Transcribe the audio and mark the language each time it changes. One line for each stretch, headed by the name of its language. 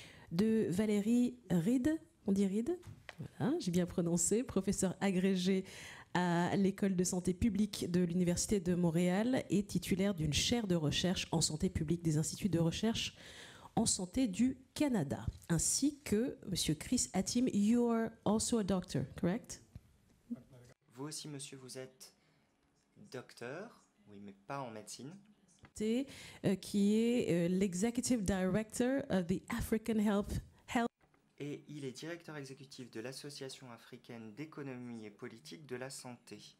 French: de Valérie Ride, on dit Ride, voilà, j'ai bien prononcé, professeur agrégé à l'école de santé publique de l'Université de Montréal et titulaire d'une chaire de recherche en santé publique des instituts de recherche en santé du Canada, ainsi que M. Chris Hatim.
English: You are also a doctor, correct?
French: Vous aussi, monsieur, vous êtes docteur, oui, mais pas en médecine. Qui est
English: l'executive director of the African Health.
French: Et il est directeur exécutif de l'Association africaine d'économie et politique de la santé.